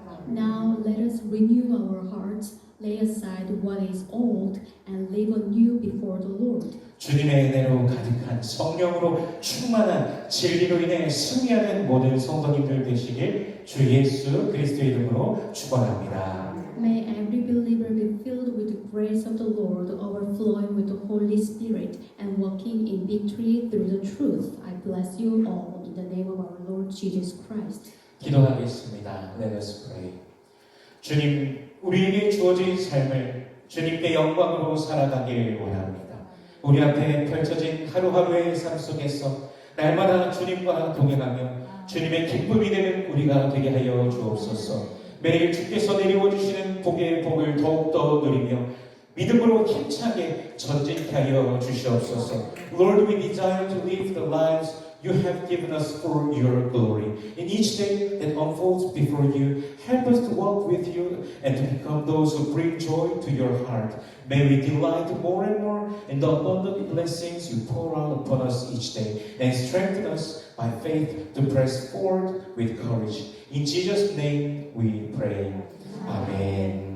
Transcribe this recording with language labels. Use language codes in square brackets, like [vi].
[en] Now let us renew our hearts, lay aside what is old, and live anew before the Lord. [ko] 주님의 은혜로 가득한 성령으로 충만한 진리로 인해 승리하는 모든 성도님들 되시길 주 예수 그리스도의 이름으로 축원합니다. [en] May every believer be filled with the grace of the Lord, overflowing with the Holy Spirit, and walking in victory through the truth. I bless you all in the name of our Lord Jesus Christ. [ko] 기도하겠습니다. [en] Let us pray. [ko] 주님, 우리에게 주어진 삶을 주님께 영광으로 살아가길 원합니다. 우리 앞에 펼쳐진 하루하루의 삶 속에서 날마다 주님과 동행하며 주님의 기쁨이 되는 우리가 되게 하여 주옵소서. 매일 주께서 내리워 주시는 복의 복을 더욱더 누리며 믿음으로 힘차게 전진케 하여 주시옵소서. [en] Lord, we desire to live the lives you have given us for your glory. In each day that unfolds before you, help us to walk with you and to become those who bring joy to your heart. May we delight more and more in the abundant blessings you pour out upon us each day and strengthen us by faith to press forward with courage. In Jesus' name we pray. Amen.